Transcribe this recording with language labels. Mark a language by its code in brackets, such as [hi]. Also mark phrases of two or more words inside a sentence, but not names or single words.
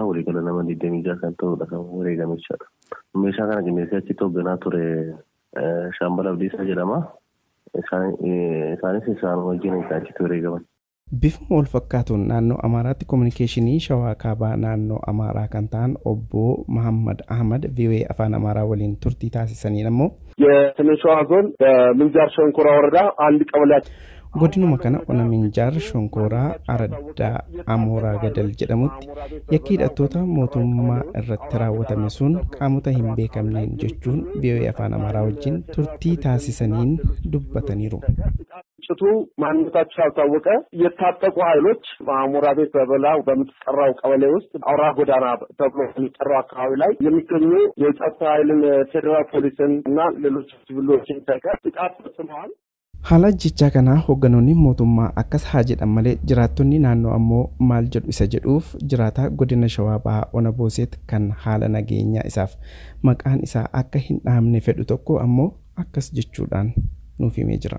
[om] Waliigala nama 26 kan ta'udha kan wareegamee jira. Meeshaa kana qindeessee achitti hoogganaa ture Shaambal Abdiisaa jedhama. Isaanis isaan wajjin achitti wareegaman. Bifuma wal fakkaatuun naannoo Amaaraatti kominikeeshinii Shawaa Kaabaa naannoo Amaaraa kan ta'an obbo Muhammad Ahmad VOA Afaan Amaaraa waliin turtii taasisaniin ammoo [am] የሰሜን ሸዋ ዞን በምንጃር ሸንኮራ ወረዳ አንድ ቀበሌያት [om] godinuma kana Ona Minjaar Shonkoraa Araddaa Amooraa Gadal jedhamutti yakki hidhattoota mootummaa irratti raawwatame sun qaamota hin beekamneen jechuun VOA Afaan Amaaraa wajjin turtii taasisaniin dubbataniiru. [am] ጭቱ ማንነታቸው ያልታወቀ የታጠቁ ኃይሎች አሞራ ቤት በበላው በምትጠራው ቀበሌ ውስጥ አውራ ጎዳና ተብሎ የሚጠራው አካባቢ ላይ የሚገኙ የጸጥታ ኃይልን ፌደራል ፖሊስን እና ሌሎች ሲቪሎችን ጥቃት ፈጽመዋል። [om] Haala ajjechaa kanaa hoogganoonni mootummaa akkas haa jedhan malee jiraattonni naannoo ammoo maal jedhu isa jedhuuf jiraataa godina Shawaa Bahaa Ona Boosetti kan haala nageenyaa isaaf maqaan isaa akka hin dhahamne fedhu tokko ammoo akkas jechuudhaan nuuf himee jira.